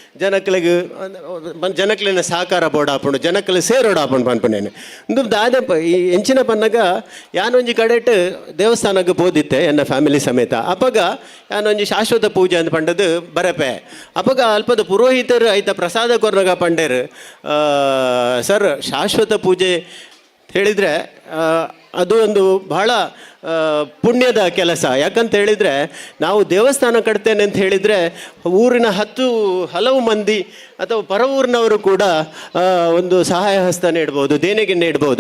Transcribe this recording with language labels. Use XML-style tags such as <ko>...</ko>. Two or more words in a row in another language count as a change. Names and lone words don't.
<tcy>ಜನಕ್ಲಿನ ಸಹಕಾರ ಬೋರ್ಡ್ ಆಪುಂಡು ಜನಕ್ಲೆ ಸೇರೋಡು ಆಪುಂಡು ಪನ್ಪನೇನು ಇಂದು ದಾದ ಈ ಎಂಚಿನ ಪನ್ನಗ ಯಾನೊಂಜಿ ಕಡೆಟ್ ದೇವಸ್ಥಾನಕ್ಕೆ ಬೋದಿತ್ತೆ ಎನ್ನ ಫ್ಯಾಮಿಲಿ ಸಮೇತ ಅಪಗ ಯಾನೊಂಜಿ</tcy> <kn>ಶಾಶ್ವತ ಪೂಜೆ ಅಂತ ಪಂಡದು ಬರಪೆ ಅಪಗ ಅಲ್ಪದ ಪುರೋಹಿತರು ಐತ ಪ್ರಸಾದ ಕೊರ್ನಗ ಪಂಡೇರು ಸರ್ ಶಾಶ್ವತ ಪೂಜೆ ಹೇಳಿದರೆ ಅದು ಒಂದು ಬಹಳ ಪುಣ್ಯದ ಕೆಲಸ. ಯಾಕಂತ ಹೇಳಿದರೆ ನಾವು ದೇವಸ್ಥಾನ ಕಟ್ತೇನೆ ಅಂತ ಹೇಳಿದರೆ ಊರಿನ ಹಲವು ಮಂದಿ ಅಥವಾ ಪರ ಊರಿನವರು ಕೂಡ ಒಂದು ಸಹಾಯ ಹಸ್ತ ನೀಡ್ಬೋದು, ದೇಣಿಗೆ ನೀಡ್ಬೋದು.</kn>